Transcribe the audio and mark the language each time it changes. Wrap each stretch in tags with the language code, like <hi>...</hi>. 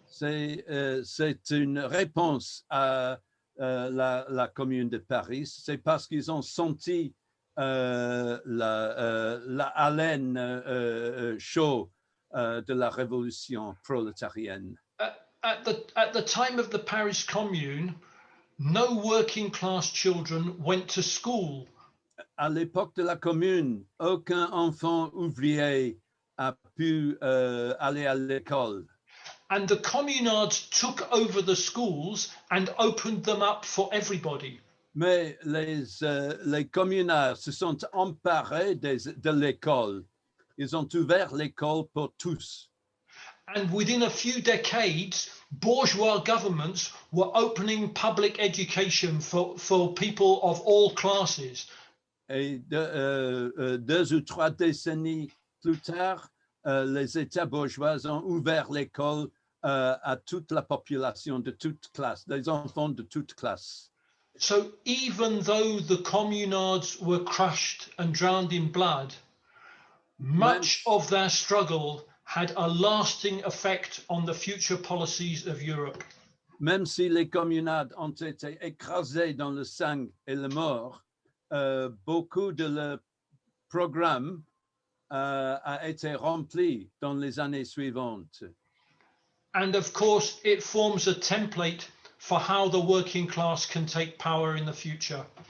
<fr>C'est une réponse à la Commune de Paris. C'est parce qu'ils ont senti la haleine chaude de la révolution prolétarienne.</fr> <en>At the time of the Paris Commune, no working class children went to school.</en> <fr>À l'époque de la Commune, aucun enfant ouvrier a pu aller à l'école.</fr> <en>And the communards took over the schools and opened them up for everybody.</en> <fr>Mais les communards se sont emparés de l'école. Ils ont ouvert l'école pour tous.</fr> <en>And within a few decades, bourgeois governments were opening public education for people of all classes.</en> <fr>Et 2 ou 3 décennies plus tard, les États bourgeois ont ouvert l'école à toute la population de toute classe, des enfants de toute classe.</fr> <en>So even though the communards were crushed and drowned in blood, much of their struggle had a lasting effect on the future policies of Europe.</en> <fr>Même si les communards ont été écrasés dans le sang et la mort, beaucoup de leur programme a été rempli dans les années suivantes.</fr> <en>And of course, it forms a template for how the working class can take power in the future.</en>